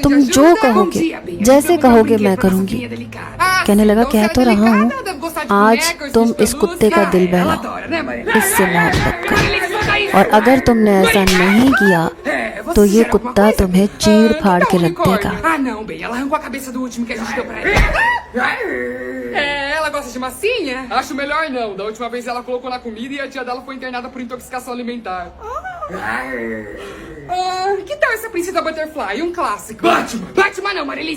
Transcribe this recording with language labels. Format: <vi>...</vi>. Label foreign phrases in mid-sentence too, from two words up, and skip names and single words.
<hi>तुम जो कहोगे, जैसे कहोगे मैं करूंगी। कहने लगा, कह तो रहा हूँ, आज तुम इस कुत्ते का दिल बहलाओ, इससे मोहब्बत करो, और अगर तुमने ऐसा नहीं किया तो ये कुत्ता तुम्हें चीर फाड़ के रख देगा।</hi> <pt>Ela gosta de massinha? Acho melhor não. Da última vez ela colocou na comida e a tia dela foi internada por intoxicação alimentar. Que tal essa princesa Butterfly? Um clássico. Batman! Batman não, Marilice.</pt>